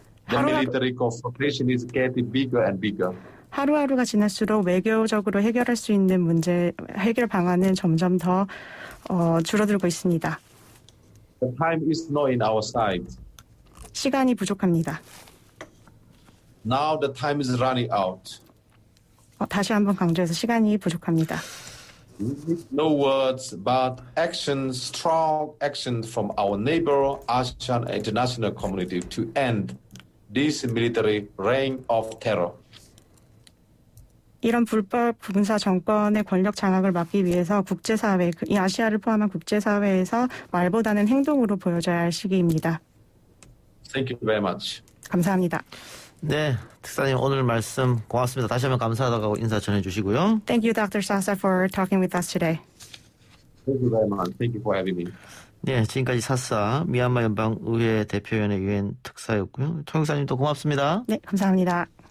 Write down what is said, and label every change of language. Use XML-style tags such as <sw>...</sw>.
<en>The military confrontation is getting bigger and bigger.</en> <ko>하루하루가 지날수록 외교적으로 해결할 수 있는 해결 방안은 점점 더 줄어들고 있습니다.</ko> <en>The time is not in our side.</en> <ko>시간이 부족합니다.</ko> <en>Now the time is running out.</en> <ko>다시 한번 강조해서 시간이 부족합니다.</ko> <en>No words, but actions, strong actions from our neighbor, ASEAN, and international community to end this military reign of terror.</en> <ko>이런 불법 군사 정권의 권력 장악을 막기 위해서 국제사회, 이 아시아를 포함한 국제사회에서 말보다는 행동으로 보여줘야 할 시기입니다.</ko> <en>Thank you very much.</en> <ko>감사합니다. 네, 특사님 오늘 말씀 고맙습니다. 다시 한번 감사하다고 인사 전해주시고요.</ko> <en>Thank you, Dr. Sasa, for talking with us today. Thank you very much. Thank you for having me.</en> <ko>네, 지금까지 사사 미얀마 연방의회 대표위원회 유엔 특사였고요. 통역사님도 고맙습니다. 네, 감사합니다.</ko>